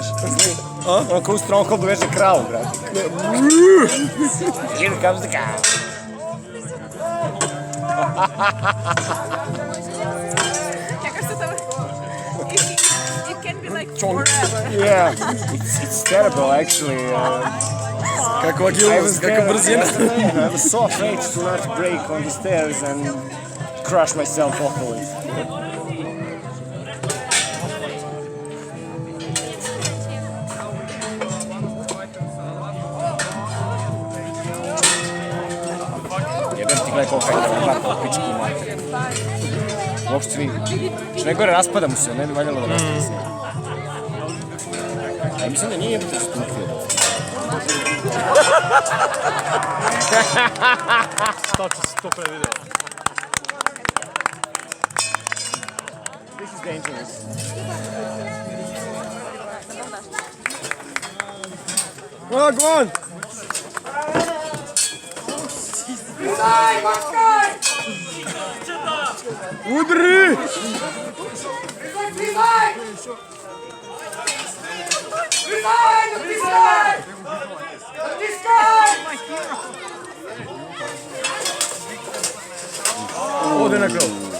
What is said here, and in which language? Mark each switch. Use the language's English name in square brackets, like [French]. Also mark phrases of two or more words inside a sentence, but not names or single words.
[Serbian] Ono ko u Strongholdu veže kravu, brate. [English] Here comes the cow. It can be like forever. Yeah, it's terrible actually. [Serbian] Kakva agilnost, kakva brzina. [English] I was so afraid to not break on the stairs and crush myself awfully. [Serbian] Gledaj koliko je vrata od pički mater. Uopšte vidi. Što najgore, raspada mu se, ne bi valjalo da raspada se. Ja mislim da nije jebate stupio. Tačno si to prevideo. [English] This is dangerous. Go on! [Serbian] Udri! Ode na krov.